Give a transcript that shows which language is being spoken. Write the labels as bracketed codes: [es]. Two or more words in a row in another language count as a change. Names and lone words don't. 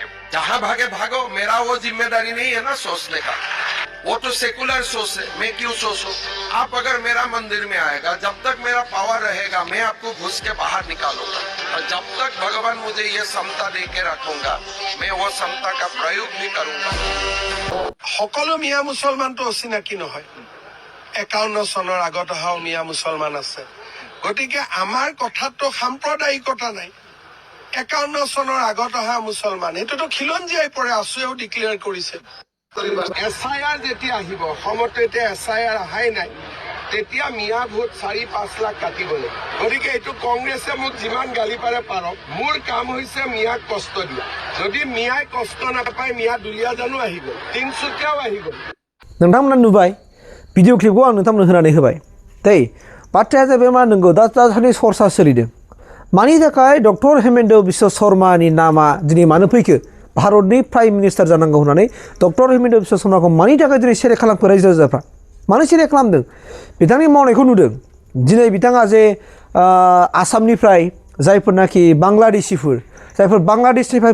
[hi] जहां भागे भागो मेरा वो जिम्मेदारी नहीं है ना सोचने का वो तो सेकुलर सोच है मैं क्यों सोचूं आप अगर मेरा मंदिर में आएगा जब तक मेरा पावर रहेगा मैं आपको घुस के बाहर निकालूंगा और जब तक भगवान मुझे ये समता दे के रखूंगा मैं वो समता का प्रयोग भी करूंगा [as] সকলো মিয়া মুছলমান তো অচিনাকি নহয় 51 চনৰ আগত অহা মিয়া মুছলমান আছে গতিকে আমাৰ কথাত তো সাম্প্ৰদায়িকতা নাই 51 চনৰ আগত অহা মুছলমান এটোতো খিলঞ্জিয়াই পৰে আছুৱেও ডিক্লেয়াৰ কৰিছে এছআইআৰ যেতিয়া আহিব অসমত এতিয়া এছআইআৰ অহাই নাই তেতিয়া মিয়া ভোট 4-5 লাখ কাটিব লাগিব গতিকে এইটো কংগ্ৰেছে মোক যিমান গালি পাৰে পাৰক মোৰ কাম হৈছে মিয়াক কষ্ট দিয়া যদি মিয়াই কষ্ট নাপায় মিয়া দুলিয়া জানো আহি গ'ল তিনসুকিয়াও আহি গ'ল [brx] नोंथांमोना नुबाय भिडिअ क्लिपखौ आं नोंथांमोननो होनानै होबाय दै बाथ्राया जाहैबाय मा नंगौ दासान्दि सरसा सोलिदों मानि थाखाय डक्टर हेमन्त बिश्व शर्मानि नामा दिनै मानो फैखो भारतनि [en] prime minister [brx] जानांगौ होननानै डक्टर हेमन्त बिश्व शर्माखौ मानि थाखाय दिनै सेलेक्ट खालामखो रायजो राजाफ्रा मानो सेलेक्ट खालामदों बिथांनि मावनायखौ नुदों दिनै बिथाङा जे आसामनिफ्राय जायफोरनाखि बांलादेशिफोर जायफोर बांलादेशनिफ्राय